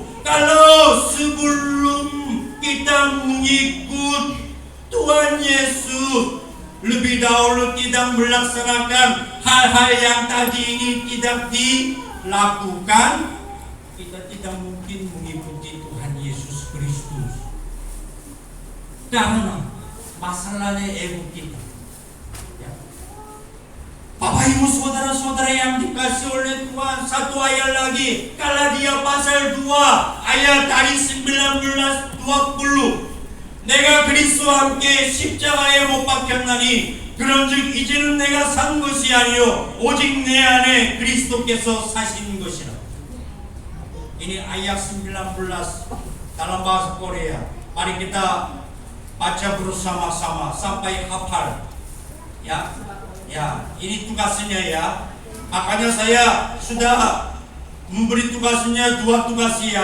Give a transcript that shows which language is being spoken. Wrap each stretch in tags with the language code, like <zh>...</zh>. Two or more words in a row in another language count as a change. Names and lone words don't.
<id>Kalau sebelum kita mengikut Tuhan Yesus, lebih dahulu tidak melaksanakan hal-hal yang tadi ini tidak dilakukan, kita tidak mungkin mengikuti Tuhan Yesus Kristus. Karena masalahnya ego kita. Ya. Bapak Ibu saudara-saudara yang dikasihi oleh Tuhan, satu ayat lagi, Galatia pasal 2 ayat dari 19-20.</id> <ko>내가 그리스도와 함께 십자가에 못 박혔나니 그런즉 이제는 내가 산 것이 아니요 오직 내 안에 그리스도께서 사시는 것이라.</ko> <id>Ini ayat 19 dalam bahasa Korea. Mari kita baca bersama-sama sampai hafal. Ya, ini tugasnya ya. Makanya saya sudah memberi tugasnya 2 tugas ya.</id>